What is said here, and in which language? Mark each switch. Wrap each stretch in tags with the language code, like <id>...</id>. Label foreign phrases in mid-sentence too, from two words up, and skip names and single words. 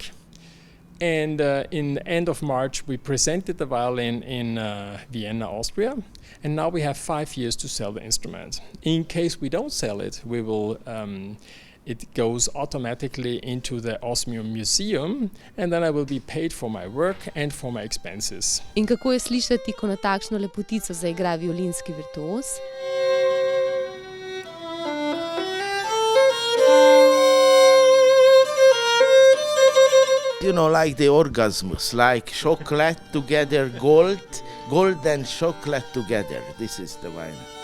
<en>And in the end of March, we presented the violin in Vienna, Austria. And now we have 5 years to sell the instrument. In case we don't sell it, we will. It goes automatically into the Osmium Museum, and then I will be paid for my work and for my expenses.</en> <sl>In kako je slišati, ko na takšno lepotico zaigra violinski virtuoz?</sl> <en>You know, like the orgasms, like chocolate together, gold and chocolate together. This is the wine.</en>